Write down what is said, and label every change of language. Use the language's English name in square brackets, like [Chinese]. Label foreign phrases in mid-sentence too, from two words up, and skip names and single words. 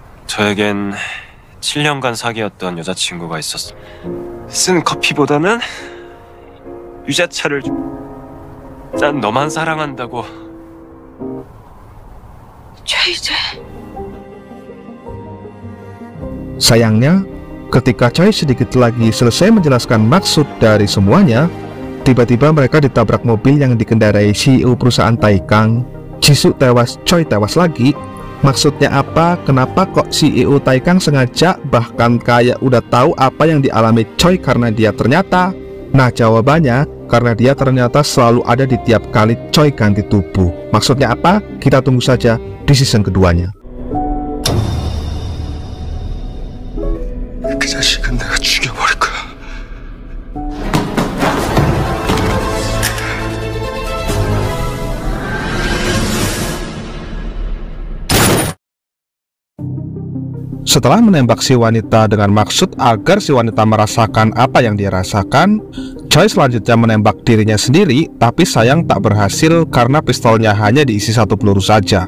[Korean] 저에겐 7년간 사귀었던 여자친구가 있었어. 쓴 커피보다는 유자차를 난 너만 사랑한다고. 최희재. [Indonesian] Sayangnya, ketika Choi sedikit lagi selesai menjelaskan maksud dari semuanya, tiba-tiba mereka ditabrak mobil yang dikendarai CEO perusahaan Taikang. Jisoo tewas, Choi tewas lagi. Maksudnya apa? Kenapa kok CEO Taikang sengaja, bahkan kayak udah tahu apa yang dialami Choi karena dia ternyata? Nah, jawabannya karena dia ternyata selalu ada di tiap kali Choi ganti tubuh. Maksudnya apa? Kita tunggu saja di season keduanya. [Korean] 그 자식은 내가 죽여버릴 거야. [Indonesian] Setelah menembak si wanita dengan maksud agar si wanita merasakan apa yang dia rasakan, Choi selanjutnya menembak dirinya sendiri, tapi sayang tak berhasil karena pistolnya hanya diisi satu peluru saja.